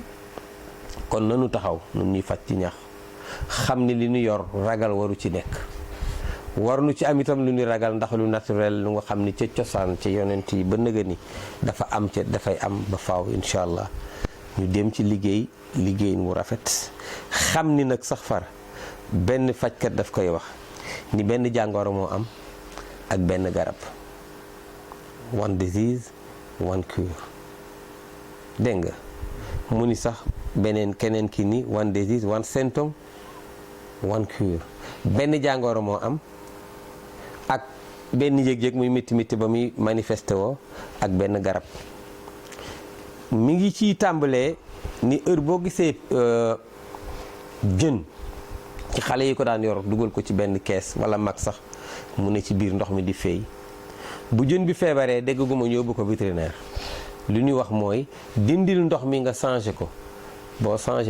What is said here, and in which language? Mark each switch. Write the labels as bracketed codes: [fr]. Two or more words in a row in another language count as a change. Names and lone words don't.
[wo] kon nanu taxaw nun ñuy faj ci ñax xam ni li ñu yor ragal waru ci nekk war nu ci am itam lu ñu ragal ndax lu naturel lu nga xam ni ca cosaan ca yonent yi ba nëga ni dafa am ca dafay am ba faaw [ar] إن شاء الله [wo] ñu dem ci liggéey mu rafet xam ni nag sax far benn fajkat daf koy wax ni benn jàngoro moo am ak benn garab [en] one disease one cure [wo] dégg nga mu ni sax keneen ki ni [en] one disease one symptom one cure [wo] benn jàngoro moo am ak benn yëg-yëg muy métti ba muy manifesté woo ak benn garab mi ngi ciy tàmbalee ni heure boo gisee jën ci xale yi ko daan yor dugal ko ci benn kees wala mag sax mu ne ci biir ndox mi di feey bu jën bi feebaree dégg gu ma yóbbu ko vétérinaire li ñuy wax mooy dindil ndox mi nga changé ko boo changé